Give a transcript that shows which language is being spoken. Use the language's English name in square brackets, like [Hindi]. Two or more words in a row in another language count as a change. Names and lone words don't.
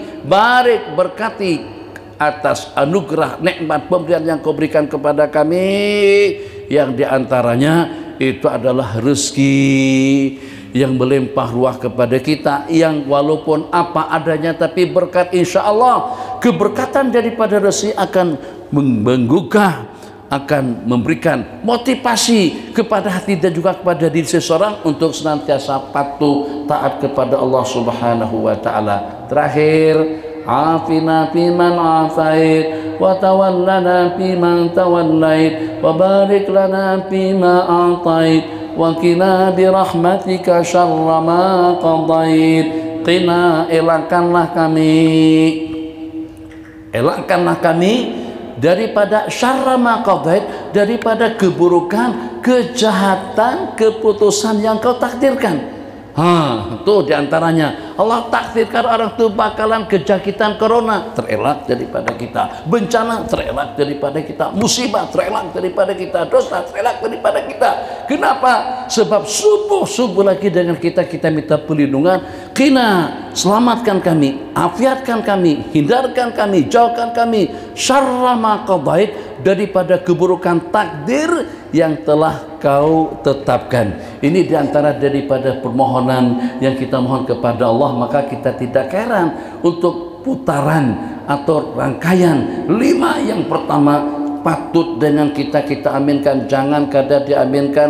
[Indonesian] Barik, berkati atas anugerah nikmat pemberian yang kau berikan kepada kami, yang diantaranya itu adalah rezeki yang melimpah ruah kepada kita, yang walaupun apa adanya tapi berkat. [Arabic] إن شاء الله [Indonesian] keberkatan daripada rezeki akan menggugah, akan memberikan motivasi kepada hati dan juga kepada diri seseorang untuk senantiasa patuh taat kepada Allah [Arabic] سبحانه وتعالى. [Indonesian] Terakhir, [Arabic] عافنا فيمن عافيت وتولنا فيمن توليت وبارك لنا فيما أعطيت وقنا برحمتك شر ما قضيت. [Indonesian] Qina, elakkanlah kami daripada [Arabic] شر ما قضيت, [Indonesian] daripada keburukan, kejahatan, keputusan yang kau takdirkan. Itu diantaranya Allah takdirkan orang itu bakalan kejakitan corona, terelak daripada kita. Bencana terelak daripada kita. Musibah terelak daripada kita. Dosa terelak daripada kita. Kenapa? Sebab subuh lagi dengan kita minta perlindungan. Qina, selamatkan kami, afiatkan kami, hindarkan kami, jauhkan kami [Arabic] شر ما قضيت, [Indonesian] daripada keburukan takdir yang telah kau tetapkan. Ini diantara daripada permohonan yang kita mohon kepada Allah. Maka kita tidak heran untuk putaran atau rangkaian 5 yang pertama patut dengan kita aminkan, jangan kada diaminkan.